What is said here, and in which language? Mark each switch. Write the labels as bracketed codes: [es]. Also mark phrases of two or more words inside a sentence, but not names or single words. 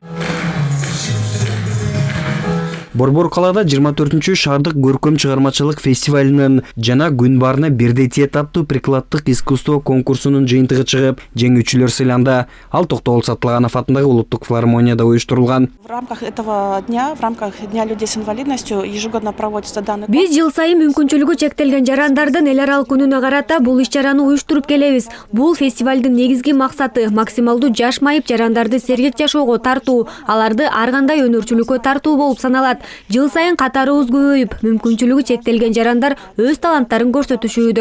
[ky] Борбор калаада 24-чү шаардык көркөм чыгармачылык фестивалынын жана күн баарына бирдей тиет аттуу прикладдык искусство конкурсунун жыйынтыгы чыгып, жеңүүчүлөр сыйланды. Ал Токтогул Саттылганов атындагы улуттук филармонияда уюштурулган. [ru] В рамках этого дня, в рамках Дня людей с инвалидностью ежегодно проводится данный. [ky] Биз жыл сайын мүмкүнчүлүгү чектелген жарандардын эл аралык күнүнө карата бул иш-чараны уюштуруп келебиз. Бул фестивалдын негизги максаты максималдуу жаш майып жарандарды сергек жашоого тартуу, аларды ар кандай өнөрчүлүккө тартуу болуп саналат. Жыл сайын катарыбыз көбөйүп, мүмкүнчүлүгү чектелген жарандар өз таланттарын көрсөтүшүүдө.